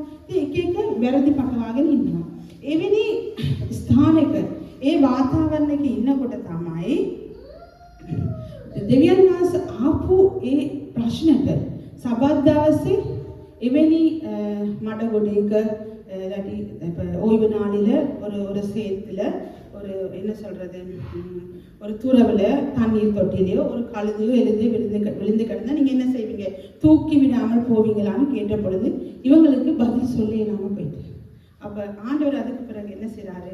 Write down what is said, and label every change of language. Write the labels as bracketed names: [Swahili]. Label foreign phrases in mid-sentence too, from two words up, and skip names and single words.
[Sinhala] ඉතින් එක වැරදි පටවාගෙන ඉන්නවා. එවැනි ස්ථානයක ඒ වාතාවරණයක ඉන්නකොට තමයි දෙවියන් වහන්සේ ආපු ඒ ප්‍රශ්නට සබත් දවසේ එවැනි මඩ ගොඩේක [Tamil] இல்லாட்டி இப்போ ஓய்வு நாளில் ஒரு சேத்துல ஒரு என்ன சொல்கிறது, ஒரு துறவில் தண்ணீர் தொட்டிலையோ ஒரு கழுதையோ விழுந்து கிடந்தா நீங்கள் என்ன செய்வீங்க? தூக்கி விடாமல் போவீங்களான்னு கேட்ட பொழுது இவங்களுக்கு பதில் சொல்ல இல்லாமல் போயிட்டு, அப்போ ஆண்டவர் அதுக்கு பிறகு என்ன செய்கிறாரு?